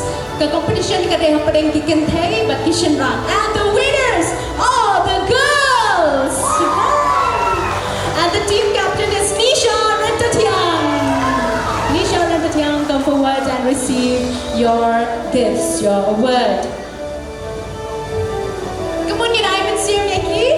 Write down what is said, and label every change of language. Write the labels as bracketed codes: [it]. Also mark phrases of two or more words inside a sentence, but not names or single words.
[kha] Ka competition kada hapadeng kikentay but kishan rang. [en] And the winners are the girls. And the team captain is Nisha Rentatiang. Nisha Rentatiang, come forward and receive your gifts, your award. Come on, Ivan Sirmeki.